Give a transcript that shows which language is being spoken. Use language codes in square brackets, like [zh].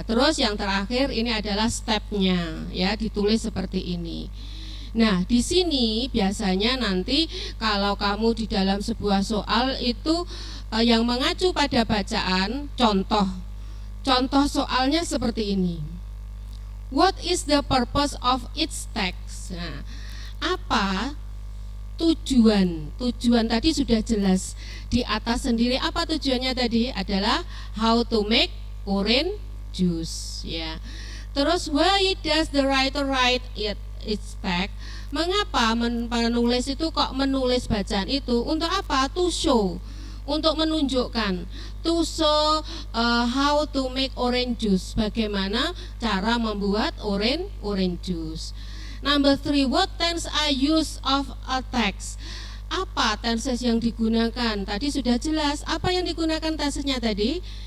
[id] Terus yang terakhir ini adalah stepnya ya, ditulis seperti ini. Nah, di sini biasanya nanti kalau kamu di dalam sebuah soal itu yang mengacu pada bacaan, contoh soalnya seperti ini. [en] What is the purpose of its text? [id] Nah, apa tujuan? Tujuan tadi sudah jelas di atas sendiri. Apa tujuannya tadi? Adalah [en] how to make orange juice [id] ya. [en] Terus why does the writer write its text? [id] Mengapa penulis itu kok menulis bacaan itu? Untuk apa? [en] To show, [id] untuk menunjukkan. [en] To show how to make orange juice. [id] Bagaimana cara membuat orange juice. [en] Number 3, what tense are used of a text? [id] Apa tenses yang digunakan? Tadi sudah jelas. Apa yang digunakan tensesnya tadi?